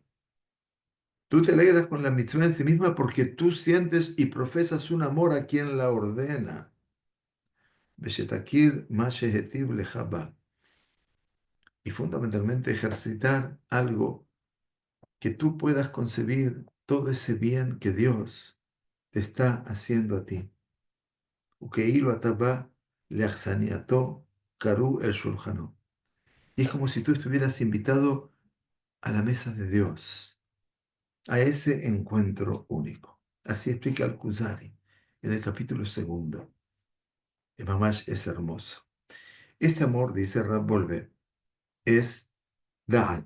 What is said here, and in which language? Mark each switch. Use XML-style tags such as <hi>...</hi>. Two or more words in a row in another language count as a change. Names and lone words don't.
<es>Tú te alegras con la mitzvah en sí misma porque tú sientes y profesas un amor a quien la ordena.</es> <he>ושתכיר מה שהטיב לך בה.</he> <es>Y fundamentalmente ejercitar algo que tú puedas concebir todo ese bien que Dios te está haciendo a ti.</es> <he>וכאילו אתה בא לאכסנייתו, קרוא אל שולחן.</he> <es>Y es como si tú estuvieras invitado a la mesa de Dios, a ese encuentro único. Así explica el Kuzari en el capítulo segundo. El mamash es hermoso. Este amor, dice Rab Volve, es Da'at.</es>